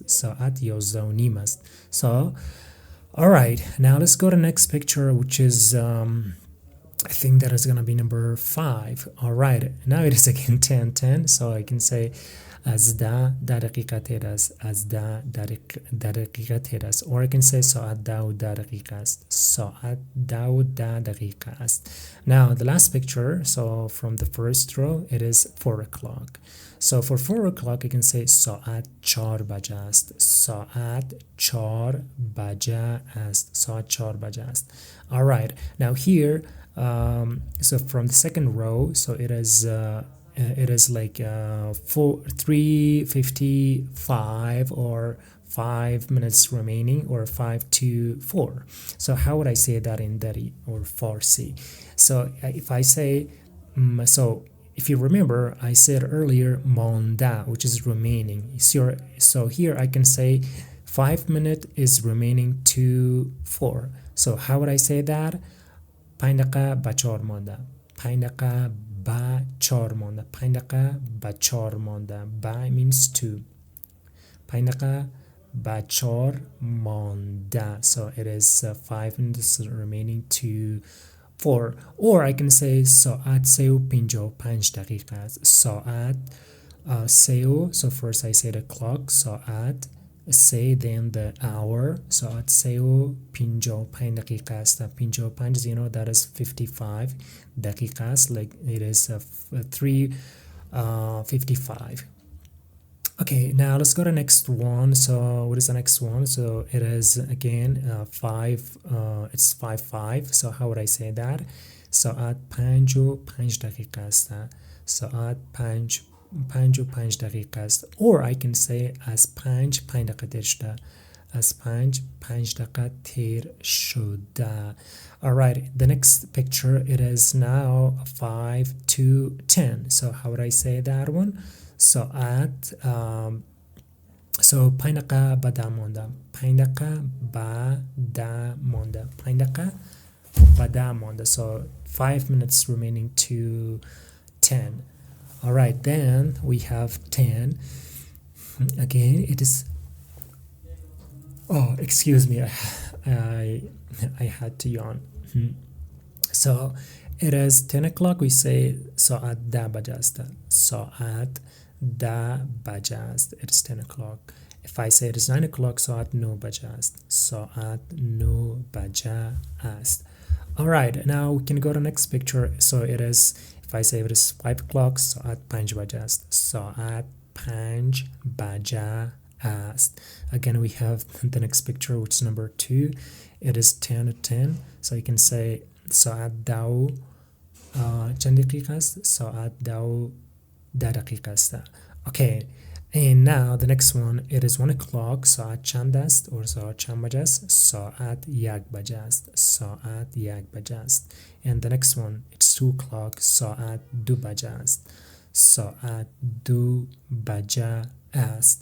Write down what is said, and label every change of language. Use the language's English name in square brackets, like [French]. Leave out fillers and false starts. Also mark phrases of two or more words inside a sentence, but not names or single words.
[Persian] ساعت 11 و نیم است. [English] So, all right, now let's go to the next picture, which is I think that is going to be number 5. All right, now it is again 10:10, so I can say [Persian] از 10 دقیقه تیر است. از 10 دقیقه تیر است. [English] Or I can say [Persian] ساعت 10 و 10 دقیقه است. ساعت 10 و 10 دقیقه است. [English] Now the last picture, so from the first row, it is 4 o'clock. So for 4 o'clock I can say [Persian] ساعت 4 بجه است. ساعت 4 بجه است. ساعت 4 بجه است. [English] All right, now here, so from the second row, so it is like 3:55 or 5 minutes remaining, or 5 to 4. So how would I say that in Dari or Farsi? So if I say, so if you remember, I said earlier monda, which is remaining. So here I can say 5 minutes is remaining to 4. So how would I say that? [Persian] 5 دقیقه به 4 مانده. 5 دقیقه به 4 مانده. 5 دقیقه به 4 مانده. به means 2. 5 دقیقه به 4 مانده. [English] So it is 5 minutes remaining to 4. Or I can say [Persian] ساعت 3 و 55 دقیقه است. ساعت 3 و, [English] so first I say the clock. ساعت say then the hour. [Persian] ساعت 3 و 55 دقیقه است. 55, [English] you know, that is 55 [Persian] دقیقه است. [English] Like it is 3:55. Okay, now let's go to the next one. So what is the next one? So it is again 5. It's 5:05. So how would I say that? [Persian] ساعت 5:05 دقیقه است. ساعت 5:05 دقیقه است. [English] Or I can say [Persian] از 5 دقیقه تیر شده. از 5 دقیقه تیر شده. [English] All right, the next picture, it is now 5 to 10. So how would I say that one? [Persian] ساعت so 5 دقیقه به 10 مانده. 5 دقیقه به 10 مانده. 5 دقیقه به 10 مانده. [English] So 5 minutes remaining to 10. All right, then we have 10. Again, it is, oh, excuse me, I had to yawn. So it is 10 o'clock. We say [Persian] ساعت 10 بجه است. ساعت 10 بجه است. [English] It is 10 o'clock. If I say it is 9 o'clock, [Persian] ساعت 9 بجه است. ساعت 9 بجه است. [English] All right, now we can go to the next picture. So it is, if I say it is 5 o'clock, [Persian] ساعت 5 بجه است. ساعت 5 بجه است. [English] Again, we have the next picture, which is number 2. It is 10 to 10. So you can say [Persian] ساعت 10 چند دقیقه است؟ ساعت 10 دقیقه است. [English] Okay, And now the next one, it is 1 o'clock. [Persian] ساعت چند است or ساعت چند بجه است؟ ساعت 1 بجه است. ساعت 1 بجه است. [English] And the next one, it's 2 o'clock. [Persian] ساعت 2 بجه است. ساعت 2 بجه است.